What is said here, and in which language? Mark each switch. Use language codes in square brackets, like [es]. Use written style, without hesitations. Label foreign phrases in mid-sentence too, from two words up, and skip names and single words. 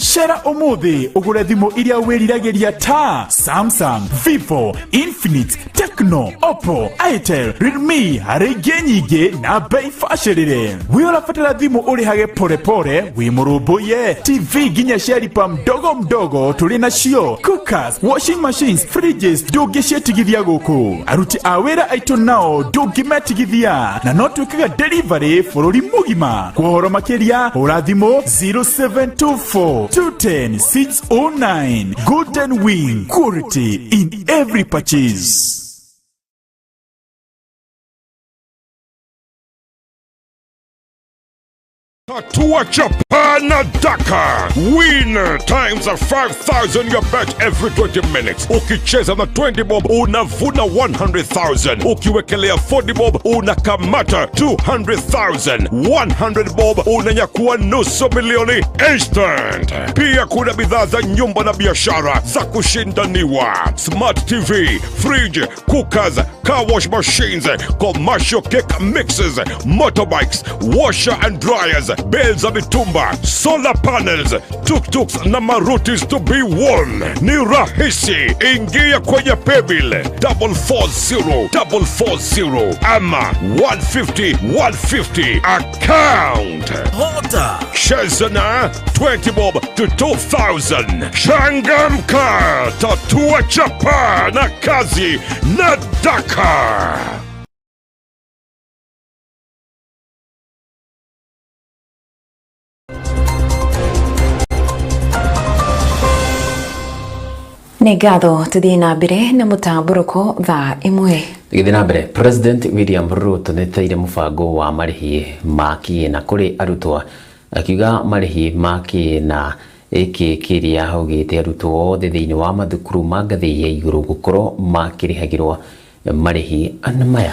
[ki] Cera ũmũthĩ ugure thimũ iria wĩriragĩria ta Samsung, Vivo, Infinix, Tecno, Oppo, Itel, Realme harĩ ingĩ nyingĩ na bei bacĩrĩre. Wĩ ũrabatara thimũ ũrĩhage porepore wĩ mũrũmbũiye. TV nginya cia [sw] lipa mdogo mdogo [ki] tũrĩ nacio. [en] Cookers, washing machines, fridges [ki] ndũngĩcietigithia gũkũ. Aruti a wĩra aitũ nao ndũngĩmetigithia na no twĩkaga delivery bũrũri mũgima. Kwa ũhoro makĩria hũra thimũ 0724 210 609. [en] Golden Wing, quality in every purchase. [sw] Tatua Chapana Daka. [en] Win times of 5,000 your bet every 20 minutes. [sw] Ukicheza na 20 bob unavuna 100,000. Ukiwekelea 40 bob unakamata 200,000. 100 bob unanyakua nusu milioni instant. Pia kuna bidhaa za nyumba na biashara za kushindaniwa. [en] Smart TV, fridge, cookers, car wash machines, commercial cake mixes, motorbikes, washer and dryers, bales of mitumba, solar panels, tuk-tuks na marutis to be won. [sw] Ni rahisi, ingia kwenye paybill 440 ama 150 account. Cheza na 20 bob to 2,000. Changamka, tatua chapa na kazi na Dakar. [ki] Negado tuthie na mbere na mutamburuko thaa imwe. Githie na mbere, President William Ruto neteire mubango wa marihi maki na kuri arutwo, akiuga marihi maki na iki kiria augite arutwo othe thiini wa mathukuru ma ngathi ya iguru gukorwo makirihagirwo marihi anamaya.